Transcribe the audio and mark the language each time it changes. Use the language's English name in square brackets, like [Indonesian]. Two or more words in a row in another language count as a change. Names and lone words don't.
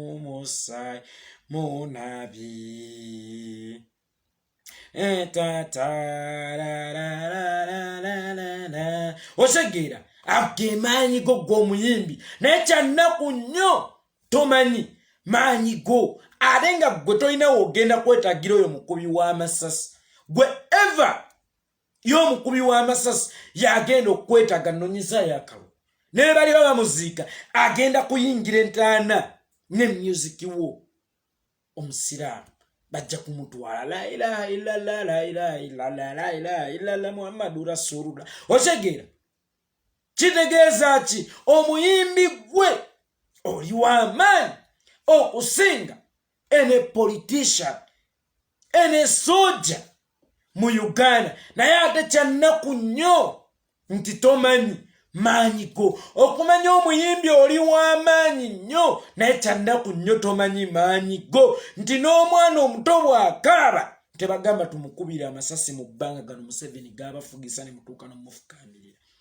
[Ganda] munabi osegeera age maanyi go gw'omuyimbi naye kyannaku nnyo tomanyi maanyi go ate nga gwe tolinawo ogenda kwetagira oyo mukubi w'amasasi gwe eva y'omukubi w'amasasi yagenda okwetaga nonyeza yakalo naye bali bamuziika agenda kuyingira entaana ne musiki wo omusiraamu bajja kumutwala [Arabic] لا إله إلا الله لا إله إلا الله لا إله إلا الله محمد رسول الله [Ganda] otegeera kitegeeza ki omuyimbi gwe oli w'amaanyi okusinga ene politician ene soja mu Uganda naye ate kyannaku nnyo nti tomanyi maanyi go okumanya omuyimbi oli w'amaanyi nnyo naye kyannaku nnyo tomanyi maanyi go nti n'omwana omuto bw'akaaba tebagamba tumukubira amasasi mu bbanga gano Museveni g'abafugisa ne mutuuka n'omufukamirira